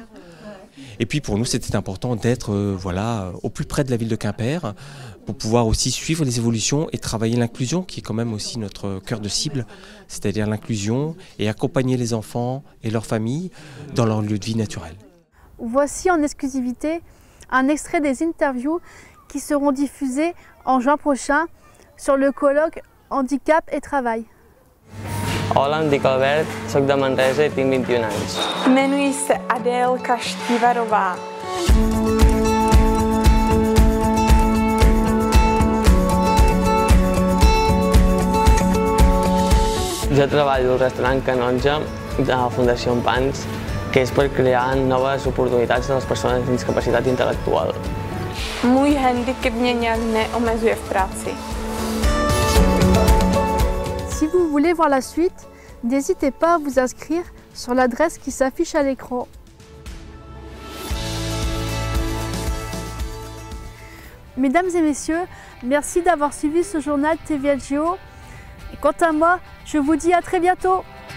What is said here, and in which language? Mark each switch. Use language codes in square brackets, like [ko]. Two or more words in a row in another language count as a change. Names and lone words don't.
[fr] Et puis pour nous, c'était important d'être au plus près de la ville de Quimper pour pouvoir aussi suivre les évolutions et travailler l'inclusion qui est quand même aussi notre cœur de cible, c'est-à-dire l'inclusion et accompagner les enfants et leurs familles dans leur lieu de vie naturel. Voici en exclusivité un extrait des interviews qui seront diffusées en juin prochain sur le colloque Handicap et Travail. [ca] Hola, em dic Albert, soc de Manresa i tinc 21 anys. [cs] Jmenuji se Adél Kaštivarová. [ca] Jo treballo al restaurant Canonja de la Fundació Pans, que és per crear noves oportunitats de les persones amb discapacitat intel·lectual. [cs] Můj handicap mě nějak neomezuje v práci. [fr] Si vous voulez voir la suite, n'hésitez pas à vous inscrire sur l'adresse qui s'affiche à l'écran. Mesdames et messieurs, merci d'avoir suivi ce journal TVL Géo. Et quant à moi, je vous dis à très bientôt.